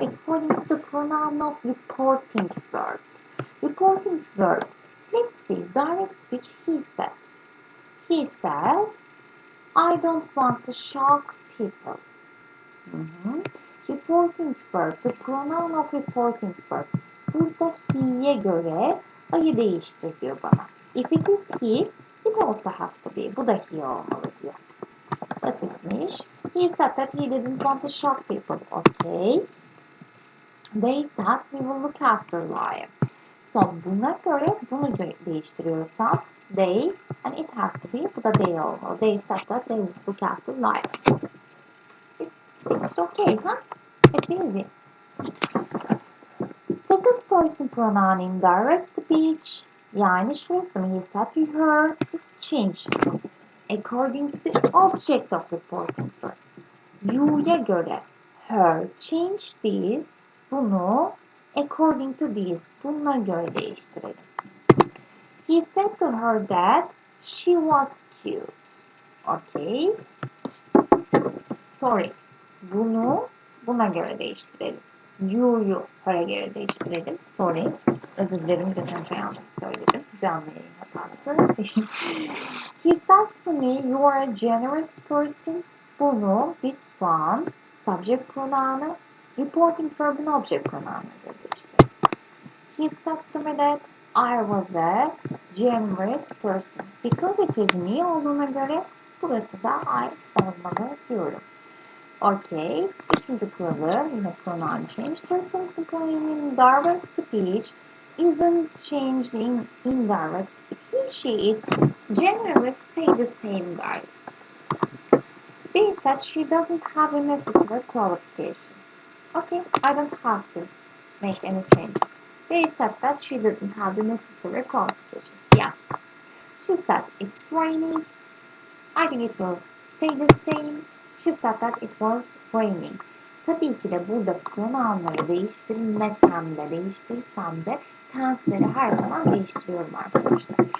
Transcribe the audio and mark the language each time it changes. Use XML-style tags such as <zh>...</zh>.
<en>According to the pronoun of reporting verb. Reporting verb. Let's see. Direct speech, he said. He said, I don't want to shock people. Reporting verb. The pronoun of reporting verb.</en> <tr>Burada he'ye göre I'yı değiştir diyor bana.</tr> <en>If it is he, it also has to be.</en> <tr>Bu da he olmalı diyor. Basitmiş.</tr> <en>He said that he didn't want to shock people. Okay. They said we will look after lion. So</en> <tr>buna göre bunu değiştiriyorsam</tr> <en>they and it has to be,</en> <tr>bu da they olmalı.</tr> <en>They said that they would look after life. It's okay, huh? It's easy. Second person pronoun in direct speech,</en> <tr>yani şurası mı,</tr> <en>he said to her, is changed according to the object of reporting verb.</en> <tr>You'ya göre</tr> <en>her change this,</en> <tr>bunu</tr> <en>according to this,</en> <tr>bununla göre değiştirelim.</tr> <en>He said to her that she was cute. Okay. Sorry.</en> <tr>Bunu buna göre değiştirelim. You'yu her'e göre değiştirelim.</tr> <en>Sorry.</en> <tr>Özür dilerim. Geçen şey yanlış söyledim. Canlı yayın hatası.</tr> <en>He said to me, you are a generous person.</en> <tr>Bunu,</tr> <en>this one,</en> <tr>subject pronounu, reporting verb'in object pronoununa göre değiştirelim.</tr> <en>He said to me that I was a generous person. Because it is me</en> <tr>olduğuna göre burası da I olmalı diyorum.</tr> <en>Okay.</en> <tr>Üçüncü kuralı yine pronoun change.</tr> <en>Third person pronoun in direct speech isn't changed in indirect speech. He, she, it generally stay the same, guys. They said she doesn't have the necessary qualifications. Okay, I don't have to make any changes. They said that she didn't have the necessary qualifications. Yeah. She said it's raining. I think it will stay the same. She said that it was raining.</en> <tr>Tabii ki de burada pronounları değiştirmesem de değiştirsem de tenseleri her zaman değiştiriyorum arkadaşlar.</tr>